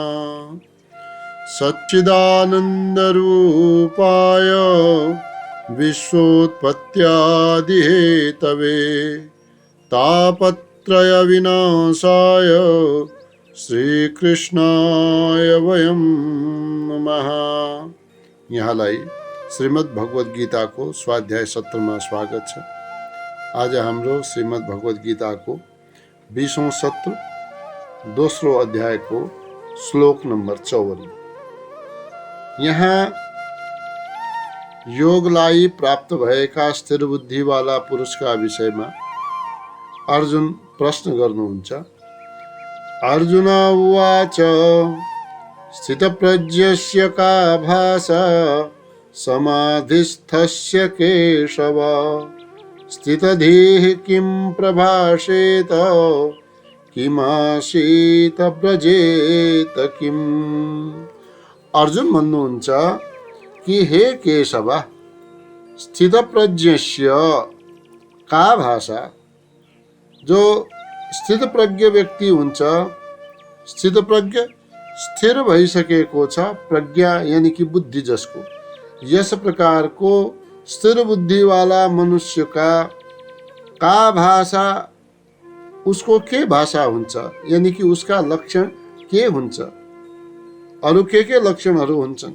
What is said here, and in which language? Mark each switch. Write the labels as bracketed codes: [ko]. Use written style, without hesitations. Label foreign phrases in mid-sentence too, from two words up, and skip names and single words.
[sa] सच्चिदानंदरूपाय विश्वोत्पत्त्यादिहेतवे तापत्रय विनाशाय श्रीकृष्णाय वयं नमः। [ne] यहाँलाई [hi] श्रीमद् भगवत गीता को स्वाध्याय सत्र में स्वागत है। [ne] आज हाम्रो श्रीमद् भगवत गीता को 20औं सत्र दोस्रो अध्याय को श्लोक नंबर 54। यहाँ योगलाई प्राप्त भएका स्थिर बुद्धि वाला पुरुषका विषयमा अर्जुन प्रश्न गर्नुहुन्छ। [sa] अर्जुन उवाच स्थितप्रज्ञस्य का भाषा समाधिस्थस्य केशव स्थितधीः किं प्रभाषेत किमासीत व्रजेत किम्। [ne] अर्जुन भन्नुहुन्छ कि हे केशव, [sa] स्थितप्रज्ञस्य का भाषा, [ne] जो स्थितप्रज्ञ व्यक्ति हुन्छ, स्थितप्रज्ञ स्थिर भइसकेको छ, प्रज्ञा [hi] यानी कि [ne] बुद्धि जसको, यस प्रकारको स्थिर बुद्धि वाला मनुष्य [sa] का भाषा, [ne] उसको के भाषा हुन्छ, [hi] यानी कि [ne] उसका लक्षण के हुन्छ, अरु के लक्षणहरू हुन्छन्।